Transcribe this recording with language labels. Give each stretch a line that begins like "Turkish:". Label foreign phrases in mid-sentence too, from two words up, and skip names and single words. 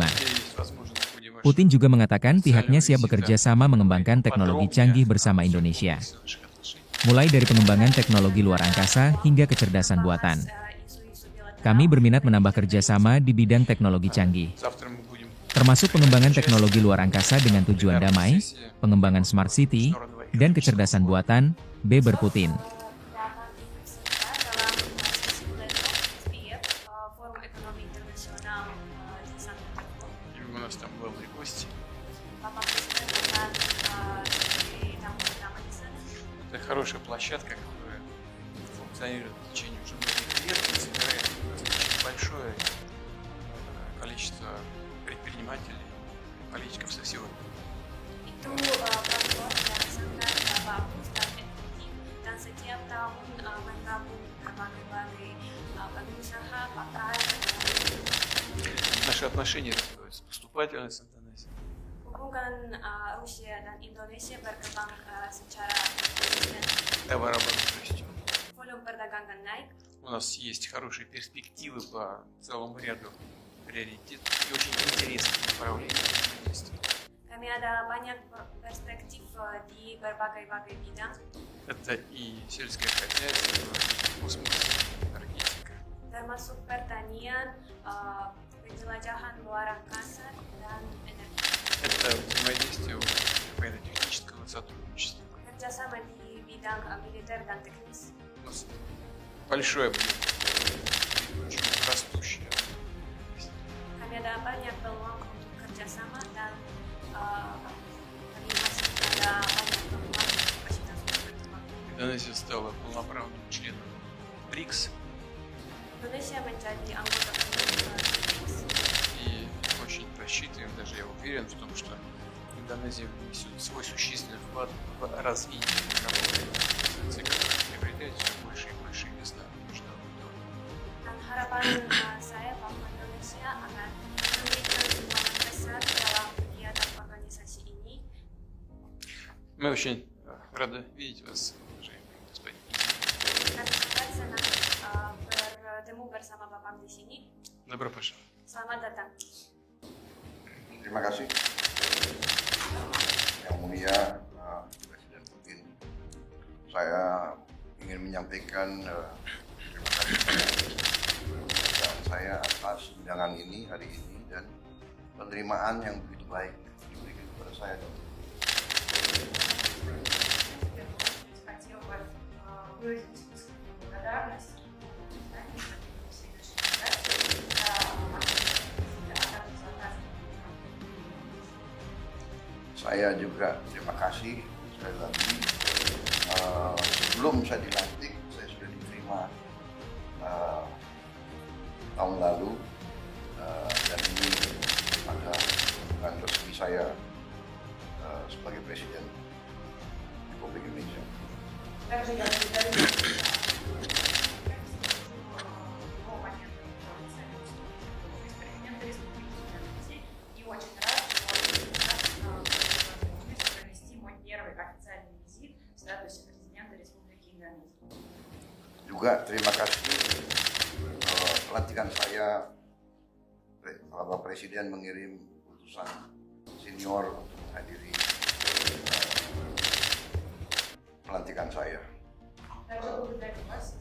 Indonesian: Putin juga mengatakan pihaknya siap bekerja sama mengembangkan teknologi canggih bersama Indonesia, mulai dari pengembangan teknologi luar angkasa hingga kecerdasan buatan. Kami berminat menambah kerjasama di bidang teknologi canggih, termasuk pengembangan teknologi luar angkasa dengan tujuan damai, pengembangan
English: smart city,
Indonesian: dan kecerdasan buatan, beber Putin.
Russian: Это хорошая площадка, которая функционирует в течение уже многих лет и собирает достаточно большое количество предпринимателей, политиков со всего мира.
Indonesian: Itu platform yang sangat bagus dan efektif dan setiap tahun menggabung berbagai pengusaha, partai.
Russian: Наши отношения развиваются поступательность Индонезии.
Indonesian: Hubungan Rusia dan Indonesia berkembang secara konsisten.
Russian: Товарооборот растет.
Indonesian: Volume perdagangan naik.
Russian: У нас есть хорошие перспективы по целому ряду приоритетов и очень интересных направлений взаимодействия.
Indonesian: Kami ada banyak perspektif di berbagai bidang,
Russian: Это и сельское хозяйство, и космос, энергетика.
Indonesian: termasuk pertanian, penjelajahan luar angkasa, dan energi.
Russian: Это взаимодействие военно-технического сотрудничества.
Indonesian: Kerjasama di bidang militer dan teknis.
Russian: У нас большой объем, очень растущий.
Indonesian: Kami ada banyak peluang untuk kerjasama dan kami masih ada banyak peluang kapasitas untuk berkembang.
Russian: Индонезия стала полноправным членом БРИКС,
Indonesian: Indonesia menjadi anggota penuh BRICS.
Russian: и очень рассчитываем, даже я уверен в том, что Индонезия внесет свой существенный вклад в развитие мировой организации, которая приобретает все больше и больше места в международном уровне.
Indonesian: Dan harapan saya bahwa Indonesia akan memberikan sumbangan besar dalam kegiatan organisasi ini.
Russian: Мы очень рады видеть вас, уважаемый господин.
Indonesian: Kami sangat senang bertemu bersama Bapak di sini.
Russian: Добро пожаловать.
Indonesian: Selamat datang. Terima kasih Yang Mulia Presiden Putin. Saya ingin menyampaikan terima kasih kepada saya atas undangan ini hari ini dan penerimaan yang begitu baik diberikan kepada saya.
Russian: Хотел бы выразить благодарность всей нашей делегации за
Indonesian: Saya juga terima kasih sekali lagi. Sebelum saya dilantik, saya sudah diterima tahun lalu dan ini pada bukan resmi saya sebagai Presiden Republik Indonesia.
Russian: Также я благодарю президента Республики Индонезия и очень рад, что у нас возможность провести мой первый официальный визит в статусе президента Республики Индонезия.
Indonesian: Juga terima kasih pelantikan saya, Bapak Presiden mengirim utusan senior untuk menghadiri pelantikan saya.
Russian: Также благодарю вас